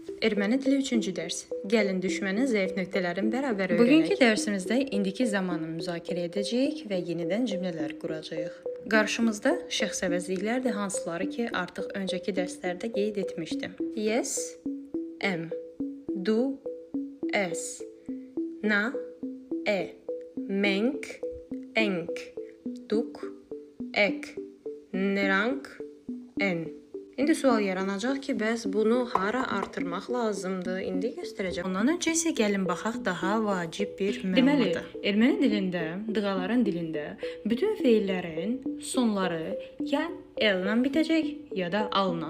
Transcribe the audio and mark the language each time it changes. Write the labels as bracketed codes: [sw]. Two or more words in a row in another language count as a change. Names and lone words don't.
[az] Erməni dili 3-cü dərs. Gəlin düşmənin zəif nöqtələrini bərabər öyrənək. Bugünkü dərsimizdə indiki zamanı müzakirə edəcəyik və yenidən cümlələr quracağıq. Qarşımızda şəxs əvəzliklərdir, hansıları ki, artıq öncəki dərslərdə qeyd etmişdim. [hy] ես, եմ, դու, ես, նա, մենք, ենք, դուք, եք, նրանք, են. [az] İndi sual yaranacaq ki, bəs bunu hara artırmaq lazımdır? İndi göstərəcəm. Ondan öncə isə gəlin baxaq daha vacib bir məlumata. Deməli, erməni dilində, dığaların dilində bütün feillərin sonları ya l-la bitəcək, ya da al-la.